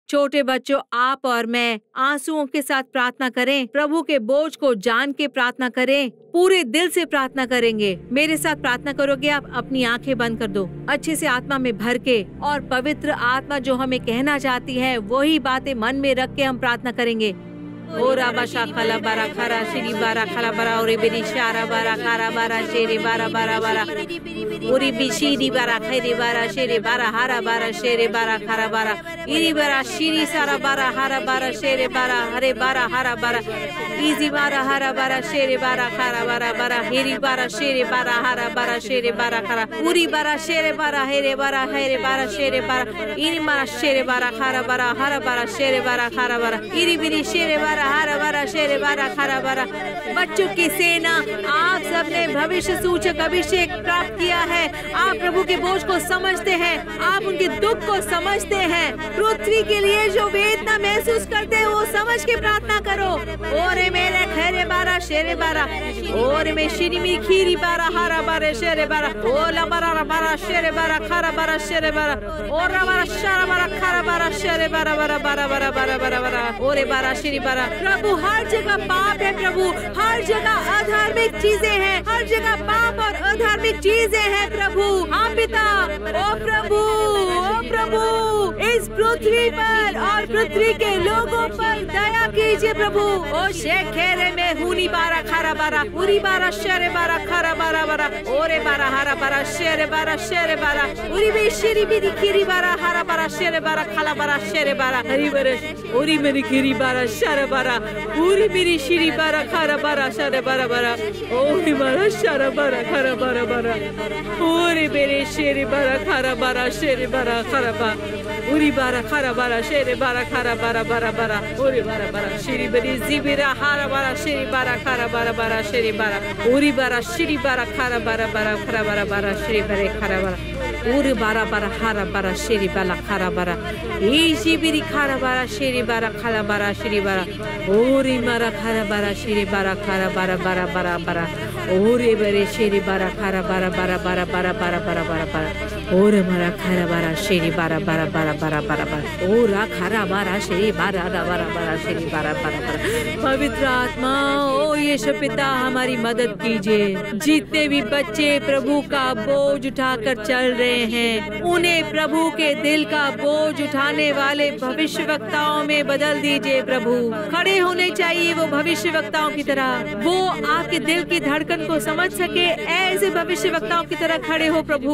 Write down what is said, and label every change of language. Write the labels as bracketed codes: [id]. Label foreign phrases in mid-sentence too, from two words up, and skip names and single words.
[hi] छोटे बच्चों, आप और मैं आंसुओं के साथ प्रार्थना करें, प्रभु के बोझ को जान के प्रार्थना करें, पूरे दिल से प्रार्थना करेंगे। मेरे साथ प्रार्थना करोगे आप? अपनी आंखें बंद कर दो, अच्छे से आत्मा में भर के, और पवित्र आत्मा जो हमें कहना चाहती है वही बातें मन में रख के हम प्रार्थना करेंगे। ओरा बाशा खला बारा खरा श्री बारा खला बारा ओरे बेरी शारा बारा खारा बारा शेरे बारा बारा बारा ओरी बिशीरी बारा खैरे बारा शेरे बारा हारा बारा शेरे बारा खारा बारा इरी बारा शिरी सारा बारा हारा बारा शेरे बारा हरे बारा हारा बारा इजी बारा हारा बारा शेरे बारा खारा बारा बारा हेरी बारा शेरे बारा हारा बारा शेरे बारा खारा उरी बारा शेरे बारा हेरे बारा शेरे बारा इरी बारा शेरे बारा खारा बारा हारा बारा शेरे बारा खारा बारा इरी बिरी शेरे बारा हारा बारा शेरे बारा खारा बारा। बच्चों की सेना, आप सबने भविष्य सूचक अभिषेक प्राप्त किया है। आप प्रभु के बोझ को समझते हैं, आप उनके दुख को समझते हैं, पृथ्वी के लिए जो वेदना महसूस करते हैं वो समझ के प्रार्थना करो। ओरे मेरे खैरे बारा शेरे बारा ओरे में शिरी में खीरी बारा हारा बारा शेरे बारा ओला बारा बारा शेरे बारा खारा बारा शेरे बारा ओरा बारा शारा बारा खारा बारा शेरे बारा बारा बारा बारा बारा बारा बारा ओरे बारा शिरी बारा। प्रभु, हर जगह पाप है प्रभु, हर जगह अधार्मिक चीजें हैं, हर जगह पाप और अधार्मिक चीजें हैं प्रभु। हाँ पिता, ओ प्रभु, ओ प्रभु, इस पृथ्वी पर और पृथ्वी के लोगों पर दया कीजिए प्रभु। ओ शेखेरे में हुनी बारा खारा बारा उरी बारा शेरे बारा खारा बारा बारा ओरे बारा हारा बारा शेरे बारा उरी भी शिरी भी खीरी बारा हारा बारा शेरे बारा खाला बारा शेरे बारा हरी बरस उरी मेरी खीरी बारा शेरे बारा उरी मेरी शिरी बारा खारा बारा शेरे बारा बारा ओरी बारा शेरे बारा खारा बारा बारा ओरी मेरे शेरे बारा खारा बारा शेरे बारा खारा बा उरी बारा खारा बारा शेरे बारा खारा बारा बारा बारा ओरी बारा बारा शिरी बरी जीबिरा हारा बारा शेरी बारा खारा बारा बारा शेरी बारा उरी बारा शिरी बारा खारा बारा बारा खारा बारा बारा शेरी बरे खारा बारा उरी बारा बारा हारा बारा शेरी बाला खारा बारा ई जीबिरी खारा बारा शेरी बारा खाला बारा शेरी बारा ओरी मारा खारा बारा शेरी बारा खारा बारा बारा बारा बारा ओरे बरे शेरी बारा खारा बारा बारा बारा बारा बारा बारा बारा बारा ओरे मारा खारा बारा शेरी बारा बारा बारा बारा बारा बारा ओरा खारा बारा शेरी बारा बारा बारा शेरी बारा बारा बारा। पवित्र आत्मा, ओ यीशु पिता, हमारी मदद कीजिए। जितने भी बच्चे प्रभु का बोझ उठाकर चल रहे हैं, उन्हें प्रभु के दिल का बोझ उठाने वाले भविष्यवक्ताओं में बदल दीजिए प्रभु। खड़े होने चाहिए वो भविष्यवक्ताओं की तरह, वो आपके दिल की धड़कन को समझ सके, ऐसे भविष्यवक्ताओं की तरह खड़े हो प्रभु।